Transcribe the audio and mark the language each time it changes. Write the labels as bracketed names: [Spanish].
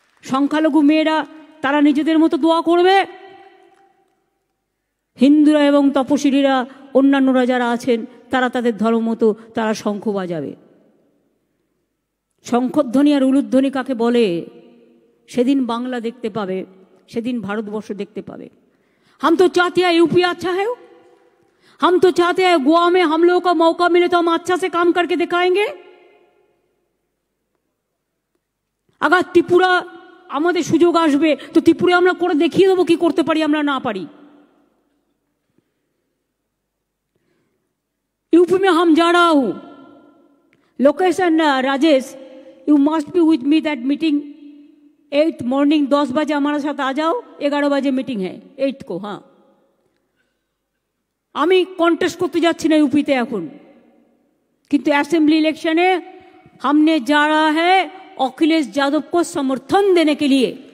[Bangla] সংখ্যালঘু মেয়েরা তারা নিজেদের মতো দোয়া করবে, হিন্দুরা এবং তপশিলীরা, অন্যান্যরা যারা আছেন, তারা তাদের ধর্ম মতো তারা শঙ্খ বাজাবে। শঙ্খধ্বনি আর উলুধ্বনি কাকে বলে, সেদিন বাংলা দেখতে পাবে, সেদিন ভারতবর্ষ দেখতে পাবে। [Hindi] हम तो चाहते हैं यूपी अच्छा है, हम तो चाहते हैं गोवा में हम लोगों को मौका मिले तो हम अच्छा से काम करके दिखाएंगे। [Bangla] अगर त्रिपुरा আমাদের সুযোগ আসবে তো ত্রিপুরা আমরা করে দেখিয়ে দেবো কি করতে পারি, আমরা না পারি। [Hindi] यूपी में हम जा रहा हूं, location Rajesh, [English] you must be with me that meeting [Hindi] 8 morning 10 बजे हमारे साथ आ जाओ, 11 बजे मीटिंग है 8 को। हाँ, [Bangla] আমি কন্টেস্ট করতে যাচ্ছি না यूपी তে এখন, কিন্তু অ্যাসেম্বলি ইলেকশনে [Hindi] हमने जा रहा है अखिलेश यादव को समर्थन देने के लिए।